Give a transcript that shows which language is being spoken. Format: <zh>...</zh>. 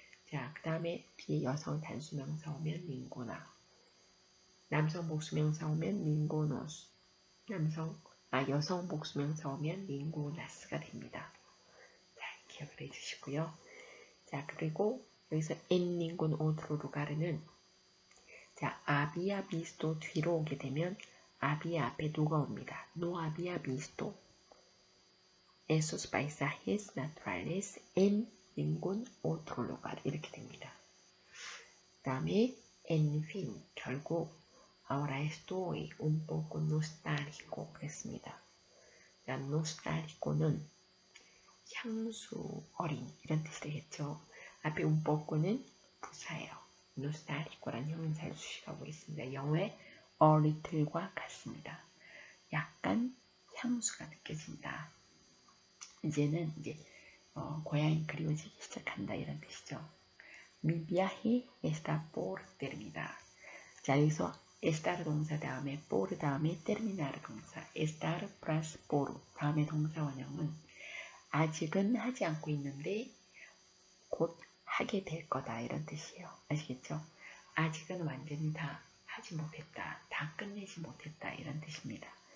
<ko>자, 그 다음에 뒤에 여성 단수명사 오면 ninguna, 남성 복수명사 오면 ningunos, 여성 복수명사 오면 ningunas가 됩니다. 자, 기억을 해주시고요. 자, 그리고 여기서</ko> <es>en ningún otro lugar</es> <ko>은 자,</ko> <es>había visto</es> <ko>뒤로 오게 되면 había 앞에 no가 옵니다.</ko> <es>no había visto esos paisajes naturales en ningún otro lugar</es> <ko>이렇게 됩니다. 그 다음에</ko> <es>en fin</es> <ko>결국</ko> <es>ahora estoy un poco nostálgico</es> <ko>그랬습니다. 자, nostálgico는 향수 어린 이런 뜻이 되겠죠. 앞에 un poco는 부사예요. nostálgico라는 형용사를 수식하고 있습니다. 영어의 a little과 같습니다. 약간 향수가 느껴진다. 이제는 고향이 그리워지기 시작한다 이런 뜻이죠.</ko> <es>Mi viaje está por terminar.</es> <ko>자, 여기서 estar 동사 다음에 por 다음에 terminar 동사 estar plus por 다음에 동사 원형은 아직은 하지 않고 있는데 곧 하게 될 거다 이런 뜻이에요. 아시겠죠? 아직은 완전히 다 하지 못했다. 다 끝내지 못했다 이런 뜻입니다.</ko>